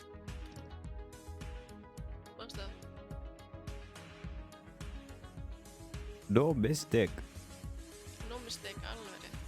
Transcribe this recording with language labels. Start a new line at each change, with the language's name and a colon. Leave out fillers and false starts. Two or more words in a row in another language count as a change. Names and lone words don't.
Icelandic: Manstu það?
English: No mistake. No mistake,
Icelandic: alveg rétt.